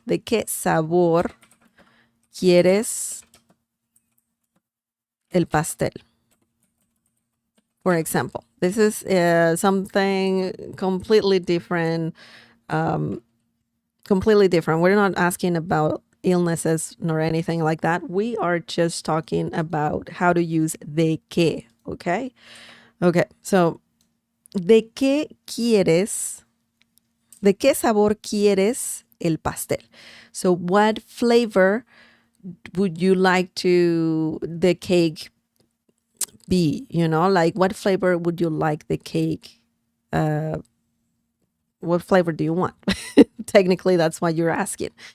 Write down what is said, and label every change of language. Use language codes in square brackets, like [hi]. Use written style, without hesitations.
[es] ¿De qué sabor quieres el pastel? [en] For example, this is something completely different. Completely different. We're not asking about illnesses nor anything like that. We are just talking about how to use de qué, okay? [es] Okay, so ¿de qué quieres? ¿De qué sabor quieres el pastel? [en] So what flavor would you like to the cake be? You know, like what flavor would you like the cake? What flavor do you want? Technically, that's what you're asking.